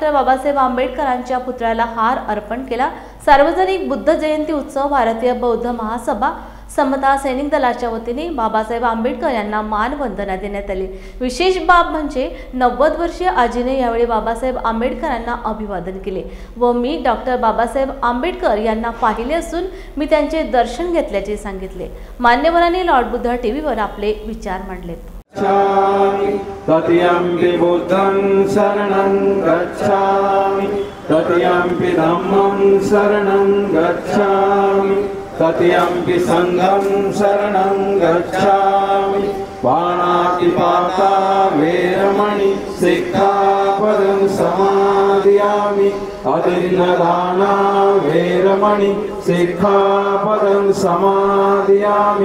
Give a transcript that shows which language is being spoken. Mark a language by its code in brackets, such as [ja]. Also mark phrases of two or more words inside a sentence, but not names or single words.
[mr] बाबासाहेब आंबेडकरांच्या पुतळ्याला हार अर्पण केला। सार्वजनिक बुद्ध जयंती उत्सव भारतीय बौद्ध महासभा समता सैनिक दलाच्या वतीने बाबासाहेब आंबेडकर यांना मानवंदना देण्यात आली। विशेष बाब म्हणजे 90 वर्षीय आजीने यावेळी बाबासाहेब आंबेडकरांना अभिवादन केले व मी डॉ. बाबासाहेब आंबेडकर यांना पाहिले असून मी त्यांचे दर्शन घेतल्याचे सांगितले। मान्यवरांनी लॉर्ड बुद्धा टीव्हीवर आपले विचार मांडले। [pi] तत्यंपि बुद्धं शरणं गच्छामि, तत्यंपि धम्मं शरणं गच्छामि, तत्यंपि संघं शरणं गच्छामि। पाणातिपाता वेरमणि सिक्खापदं समादयामि, अतिन्नदाना वेरमणि सिक्खापदं समादयामि।